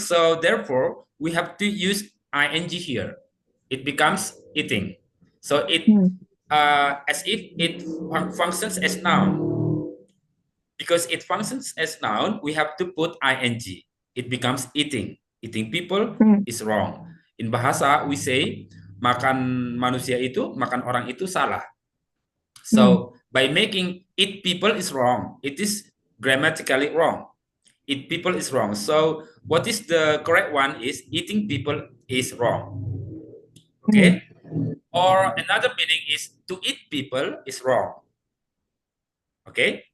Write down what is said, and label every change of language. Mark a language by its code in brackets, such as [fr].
[en] So therefore, we have to use ing here. It becomes eating. So it mm, as if it functions as noun. Because it functions as noun, we have to put ing. It becomes eating. Eating people mm, is wrong. In bahasa, we say [id] makan manusia itu, makan orang itu salah. mm, [en] So by making eat people is wrong, it is grammatically wrong. Eat people is wrong. So what is the correct one is eating people is wrong. mm, Okay? Or another meaning is to eat people is wrong. Okay?